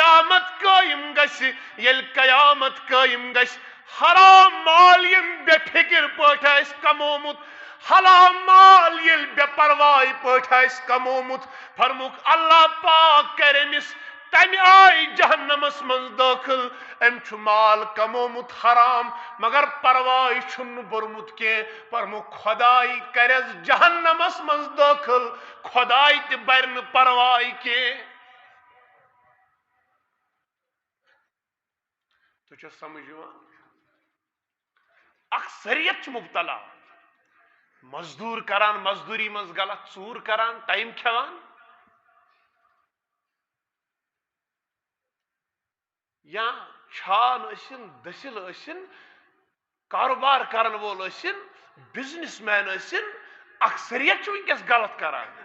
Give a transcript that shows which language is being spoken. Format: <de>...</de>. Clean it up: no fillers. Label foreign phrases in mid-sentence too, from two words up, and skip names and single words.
<ks>قیامت قٲیِم گژھِ حرام مال ییٚمۍ بے فکر پٲٹھۍ آسہِ کمومُت حلال مال ییٚلہِ بے پرواے پٲٹھۍ آسہِ کمومُت فرموکھ اللہ پاک کرِ أمِس تمہ آئی جہنمس من داخل ام چھ مال کمومت حرام مگر پرواہ چھن برمت کی فرمو خدائی کرس جہنمس من داخل خدائی تہ برن پرواہ کی تو چھ سمجھ اکثریت مبتلا مزدور کران مزدوری مز غلط ژور کران ٹائم کھیوان یا چھان ٲسِن دٔسِل ٲسِن کاروبار کرن وول ٲسِن بزنس مین ٲسِن اکثریت چھُ وٕنکیٚس غلط کران</ks>